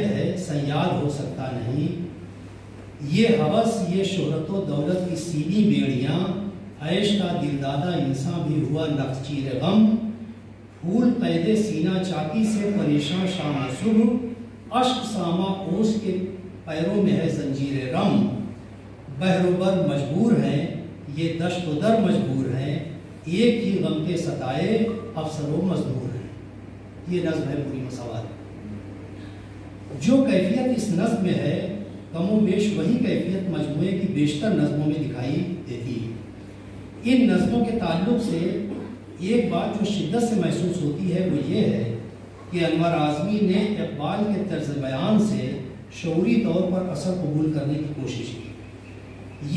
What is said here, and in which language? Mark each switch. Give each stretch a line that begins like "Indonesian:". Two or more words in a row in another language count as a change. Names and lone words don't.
Urdu: ہے صیاد ہو سکتا نہیں، یہ ہوس یہ شہرت و دولت کی سیدھی بیڑیاں، عیش کا دلدادہ انسان بھی ہوا نخچیر غم، پھول قید سینہ چاکی سے پریشاں شام و صبح، اشک سامہ اوس کے پیروں میں ہے زنجیر رم، بحر و بر مجبور ہیں یہ دشت و در مجبور ہیں، ایک ہی غم کے ستائے افسر و مزدور ہیں۔ یہ نظم ہے پوری مساوات۔ جو کیفیت اس نظم میں ہے کم و بیش وہی کیفیت مجموعے کی بیشتر نظموں میں دکھائی دیتی ہے۔ ان نظموں کے تعلق سے ایک بات جو شدت سے محسوس ہوتی ہے وہ یہ ہے کہ انور اعظمی نے اقبال کے طرز بیان سے شعوری طور پر اثر قبول کرنے کی کوشش کی۔